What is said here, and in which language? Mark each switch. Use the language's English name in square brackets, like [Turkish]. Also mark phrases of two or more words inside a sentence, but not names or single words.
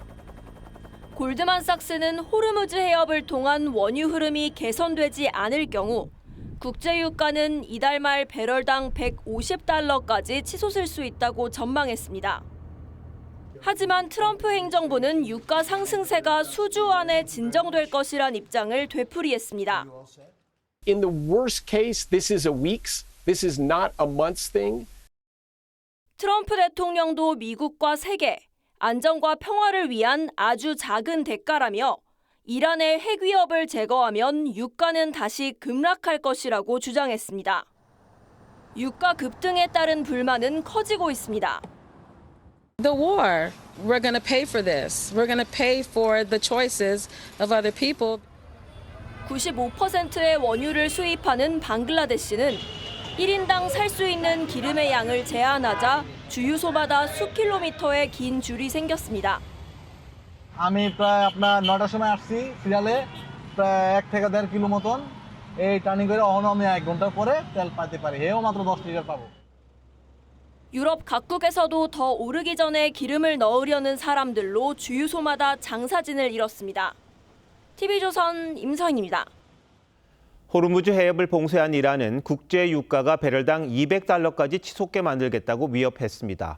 [Korean] 골드만삭스는 호르무즈 해협을 통한 원유 흐름이 개선되지 않을 경우 국제유가는 이달 말 배럴당 $150까지 치솟을 수 있다고 전망했습니다. 하지만 트럼프 행정부는 유가 상승세가 수주 안에 진정될 것이란 입장을 되풀이했습니다. [English] In the worst case, this is a week's. This is not a month's thing. [Korean] 트럼프 대통령도 미국과 세계, 안정과 평화를 위한 아주 작은 대가라며 이란의 핵 위협을 제거하면 유가는 다시 급락할 것이라고 주장했습니다. 유가 급등에 따른 불만은 커지고 있습니다. [English] The war, we're going to pay for this. We're going to pay for the choices of other people. [Korean] 95%의 원유를 수입하는 방글라데시는 1인당 살 수 있는 기름의 양을 제한하자 주유소마다 수킬로미터의 긴 줄이 생겼습니다. [Bangla] আমি প্রায় আপনার 9টার সময় আসছি সিরিয়ালে প্রায় 1 থেকে 1.5 কিলো মতন এই টার্নিং করে অহনো আমি 1 ঘন্টা পরে তেল পাইতে পারি হেও মাত্র 10 লিটার পাবো. [Korean] 유럽 각국에서도 더 오르기 전에 기름을 넣으려는 사람들로 주유소마다 장사진을 이뤘습니다. TV조선 임서인입니다. 호르무즈 해협을 봉쇄한 이란은 국제 유가가 배럴당 $200까지 치솟게 만들겠다고 위협했습니다.